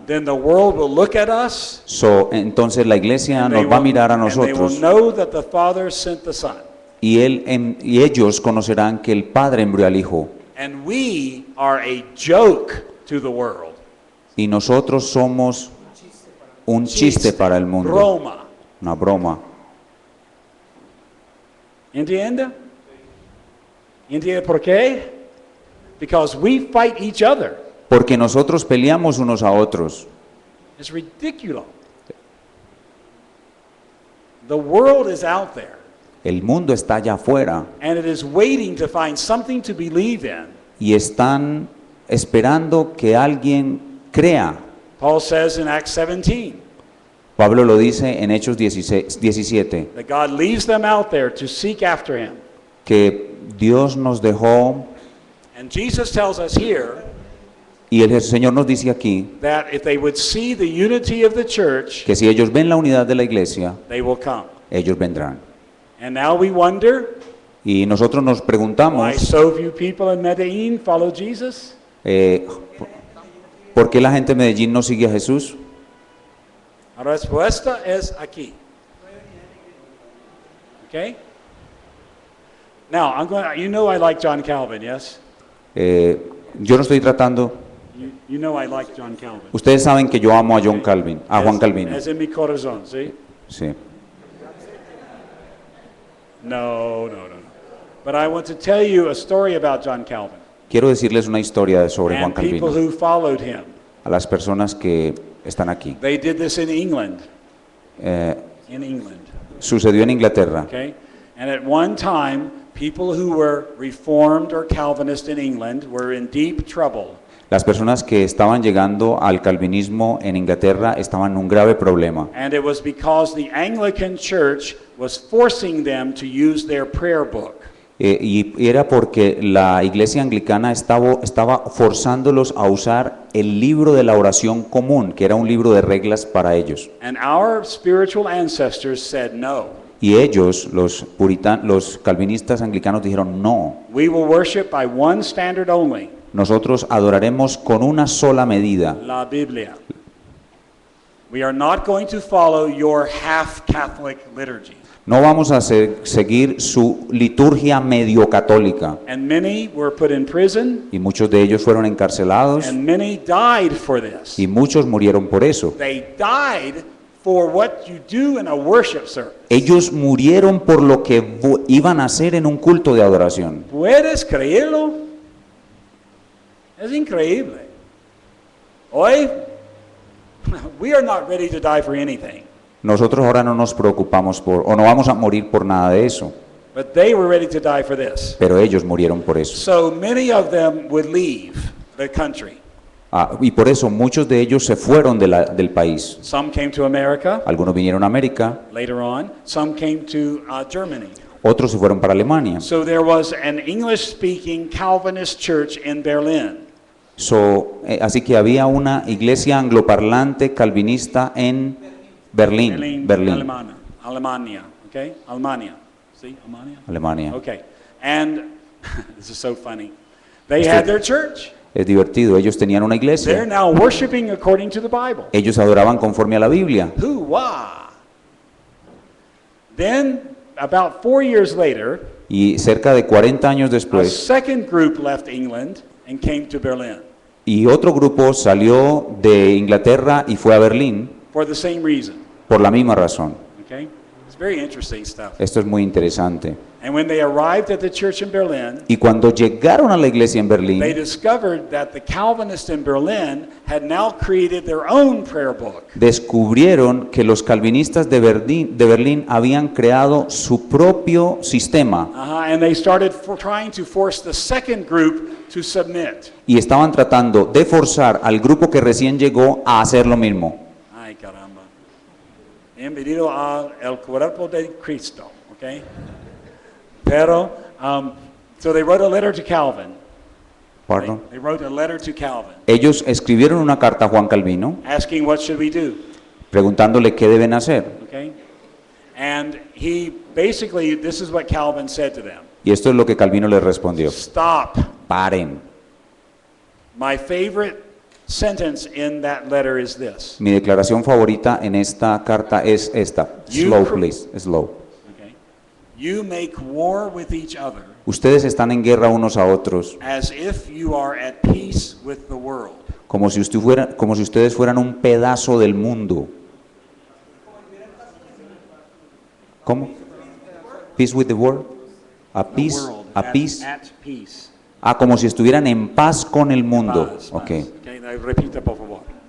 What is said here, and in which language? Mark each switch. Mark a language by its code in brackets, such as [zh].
[en] then the world will look at us. [es] entonces la iglesia [en] And they [es] nos va a mirar a [en] and they will [es] nosotros [en] know that the Father sent the Son. [es] y ellos conocerán que el Padre envió al Hijo [en] And we are a joke to the world. [es] y nosotros somos un chiste para el mundo, Broma. una broma. ¿Entiende? ¿Entiende por qué? [en] Because we fight each other. [es] Porque nosotros peleamos unos a otros. [en] It's ridiculous. The world is out there, [es] El mundo está allá afuera [en] and it is waiting to find something to believe in. [es] y están esperando que alguien crea. [en] Paul says in Acts 17 [es] Pablo lo dice en Hechos 17, [en] that God leaves them out there to seek after him. [es] que Dios nos dejó, [en] And Jesus tells us here [es] y el Señor nos dice aquí, [en] that if they would see the unity of the church, [es] que si ellos ven la unidad de la iglesia, [en] they will come. [es] ellos vendrán. [en] And now we wonder [es] Y nosotros nos [en] why [es] preguntamos, [en] so few people in Medellin follow Jesus. [es] ¿por qué la gente de Medellín no sigue a Jesús? La respuesta es aquí. [en] Okay? Now, you know I like John Calvin, yes? [es] Yo no estoy tratando, [en] You know I like John Calvin. [es] ustedes saben que yo amo a John Calvin, a Juan Calvino. Es en mi corazón, ¿sí? Sí. No. [en] But I want to tell you a story about John Calvin [es] Quiero decirles una historia sobre Juan [en] and people [es] Calvino [en] who followed him. [es] a las personas que están aquí. [en] They did this in England. Eh, In England, [es] sucedió en Inglaterra. [en] okay? And at one time, people who were Reformed or Calvinist in England were in deep trouble. [es] Las personas que estaban llegando al calvinismo en Inglaterra estaban en un grave problema. [en] And it was because the Anglican Church was forcing them to use their prayer book. [es] Y era porque la iglesia anglicana estaba forzándolos a usar el libro de la oración común, que era un libro de reglas para ellos. [en] And our spiritual ancestors said no. [es] Y ellos, los calvinistas anglicanos, dijeron no. [en] We will worship by one standard only, [es] Nosotros adoraremos con una sola medida, la Biblia. [en] We are not going to follow your half Catholic liturgy. [es] no vamos a seguir su liturgia medio católica. [en] And many were put in prison, [es] Y muchos de ellos fueron encarcelados [en] and many died for this. [es] y muchos murieron por eso. [en] They died for what you do in a worship service. [es] Ellos murieron por lo que iban a hacer en un culto de adoración. ¿Puedes creerlo? Es increíble. Hoy, [en] we are not ready to die for anything, [es] Nosotros ahora no nos preocupamos o no vamos a morir por nada de eso, [en] but they were ready to die for this. [es] pero ellos murieron por eso. [en] So many of them would leave the country. [es] Y por eso muchos de ellos se fueron del país. [en] Some came to America [es] Algunos vinieron a América, [en] later on. Some came to Germany. [es] otros se fueron para Alemania. [en] So there was an English-speaking Calvinist church in Berlin. [es] Así que había una iglesia angloparlante calvinista en Berlín. Alemania, okay? Alemania. [en] See, [es] Alemania. [en] Okay. And this is so funny. They had their church. [es] Es divertido, ellos tenían una [en] They're [es] iglesia. [en] now worshiping according to the Bible. [es] Ellos adoraban conforme a la Biblia. [en] Hoo-wah! Then, about 4 years later, [es] Y cerca de 40 años [en] a [es] después, [en] second group left England and came to Berlin [es] y otro grupo salió de Inglaterra y fue a Berlín [en] for the same reason. [es] por la misma razón. [en] Okay? It's very interesting stuff. [es] Esto es muy interesante. [en] And when they arrived at the church in Berlin, [es] Y cuando llegaron a la iglesia en [en] they [es] Berlín, [en] discovered that the Calvinists in Berlin had now created their own prayer book. [es] descubrieron que los calvinistas de Berlín habían creado su propio sistema [en] And they started trying to force the second group to submit. [es] y estaban tratando de forzar al grupo que recién llegó a hacer lo mismo. Ay, caramba. Bienvenido al cuerpo de Cristo, okay? Pero, [en] so they wrote a letter to Calvin. Pardon. They wrote a letter to Calvin, [es] Ellos escribieron una carta a Juan Calvino [en] asking what should we do, [es] preguntándole qué deben hacer. [en] okay? And he basically, this is what Calvin said to them. [es] Y esto es lo que Calvino les respondió. [en] Stop. [es] Paren. [en] My favorite sentence in that letter is this. [es] Mi declaración favorita en esta carta es esta. [en] Slow, please. Slow. Okay? You make war with each other [es] Ustedes están en guerra unos a otros [en] as if you are at peace with the world. [es] como si ustedes fueran un pedazo del mundo. ¿Cómo? [en] Peace with the world. A The peace. world, A peace. at peace. [es] Ah, como si estuvieran en paz con el mundo. Paz, [en] Ok. [es] paz. Okay, [en] now [es] repita, por favor.